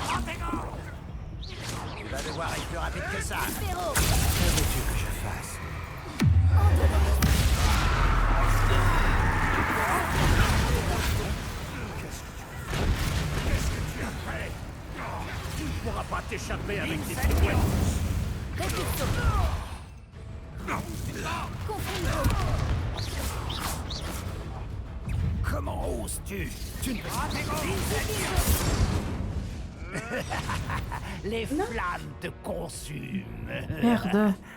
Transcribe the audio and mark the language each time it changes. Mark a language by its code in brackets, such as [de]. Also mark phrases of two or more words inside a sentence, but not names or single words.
[fr] Tu vas devoir être plus rapide que ça. Féro. Que veux-tu que je fasse? Qu'est-ce que tu as fait? Tu ne pourras pas t'échapper avec tes pirouettes. Répulso. Confringo. Comment oses-tu? Tu ne Les flammes te consument. Merde.